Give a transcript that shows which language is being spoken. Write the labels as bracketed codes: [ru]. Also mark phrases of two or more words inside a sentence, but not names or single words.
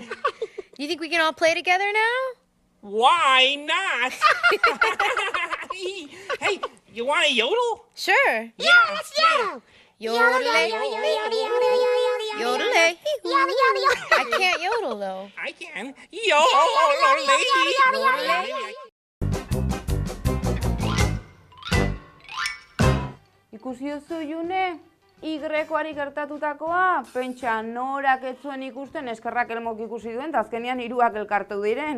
[en] Do you think we can all play together now? Why not? Hey, you want to yodel? Sure. Yeah, let's yodel. Yodelay. Yodelay. Yodel. I can't yodel though. I can. [eu] Ikusi duzu, June? Y-ari gertatutakoa, pentsa Norak ez zuen ikusten eskerrak elmok ikusi duen, eta azkenean hiruak elkartu diren.